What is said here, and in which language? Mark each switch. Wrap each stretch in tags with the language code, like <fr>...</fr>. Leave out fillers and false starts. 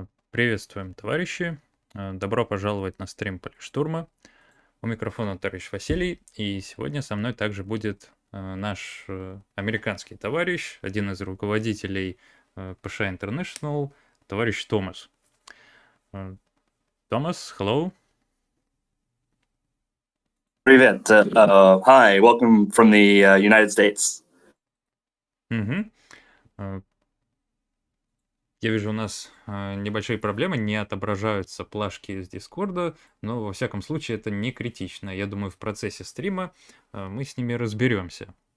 <ru>Приветствуем, товарищи. Добро пожаловать на стрим Политштурма. У микрофона товарищ Василий, и сегодня со мной также будет наш американский товарищ, один из руководителей ПШ International, товарищ Томас.</ru> <en>Томас, hello.</en> <ru>Привет.</ru> <en>Hi, welcome from the United States. Мгм.</en> <ru>Я вижу, у нас небольшие проблемы, не отображаются плашки из Дискорда, но во всяком случае это не критично. Я думаю, в процессе стрима мы с ними разберемся.</ru>